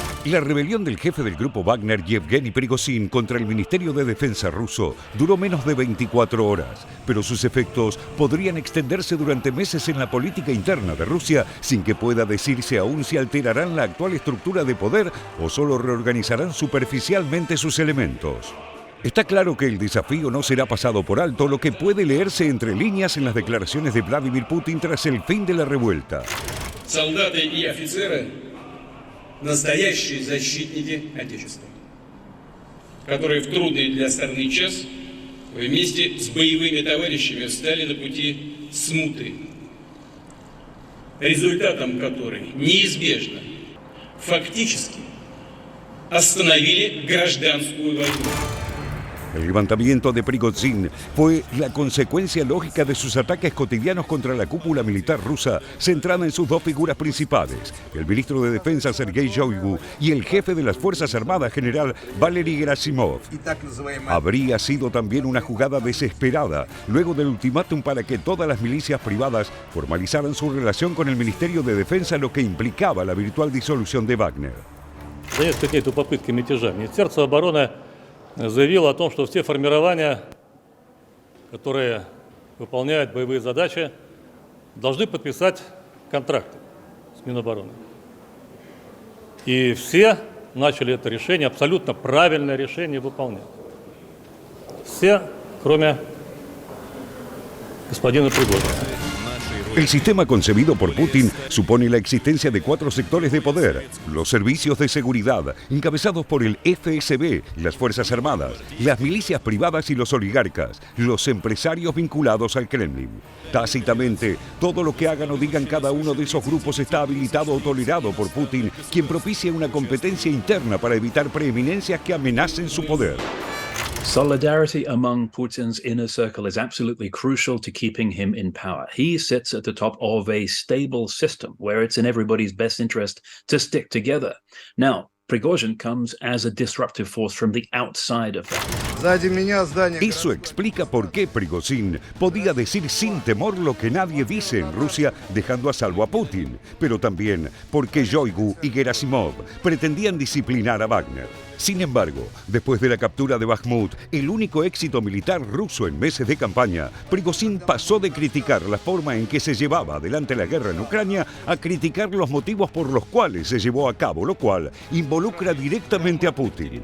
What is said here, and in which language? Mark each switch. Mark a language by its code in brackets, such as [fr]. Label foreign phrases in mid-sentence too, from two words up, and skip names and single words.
[es] La rebelión del jefe del grupo Wagner, Yevgeny Prigozhin, contra el Ministerio de Defensa ruso duró menos de 24 horas, pero sus efectos podrían extenderse durante meses en la política interna de Rusia sin que pueda decirse aún si alterarán la actual estructura de poder o solo reorganizarán superficialmente sus elementos. Está claro que el desafío no será pasado por alto, lo que puede leerse entre líneas en las declaraciones de Vladimir Putin tras el fin de la revuelta. [ru] Солдаты и офицеры – настоящие защитники Отечества, которые в трудный для страны час вместе с боевыми товарищами встали на пути смуты, результатом которой неизбежно фактически остановили гражданскую войну. [es] El levantamiento de Prigozhin fue la consecuencia lógica de sus ataques cotidianos contra la cúpula militar rusa, centrada en sus dos figuras principales, el ministro de Defensa Sergei Shoigu y el jefe de las Fuerzas Armadas general Valery Gerasimov. Habría sido también una jugada desesperada, luego del ultimátum para que todas las milicias privadas formalizaran su relación con el Ministerio de Defensa, lo que implicaba la virtual disolución de Wagner. [ru] За несколько дней до попытки мятежа Министерство обороны заявило о том, что все формирования, которые выполняют боевые задачи, должны подписать контракты с Минобороны. И все начали это решение, абсолютно правильное решение, выполнять. Все, кроме господина Пригожина. [es] El sistema concebido por Putin supone la existencia de 4 sectores de poder: los servicios de seguridad, encabezados por el FSB, las Fuerzas Armadas, las milicias privadas y los oligarcas, los empresarios vinculados al Kremlin. Tácitamente, todo lo que hagan o digan cada uno de esos grupos está habilitado o tolerado por Putin, quien propicia una competencia interna para evitar preeminencias que amenacen su poder. [en] Solidarity among Putin's inner circle is absolutely crucial to keeping him in power. He sits at the top of a stable system where it's in everybody's best interest to stick together. Now, Prigozhin comes as a disruptive force from the outside of that. [es] Eso explica por qué Prigozhin podía decir sin temor lo que nadie dice en Rusia, dejando a salvo a Putin, pero también porque Shoigu y Gerasimov pretendían disciplinar a Wagner. Sin embargo, después de la captura de Bakhmut, el único éxito militar ruso en meses de campaña, Prigozhin pasó de criticar la forma en que se llevaba adelante la guerra en Ucrania a criticar los motivos por los cuales se llevó a cabo, lo cual involucra directamente a Putin.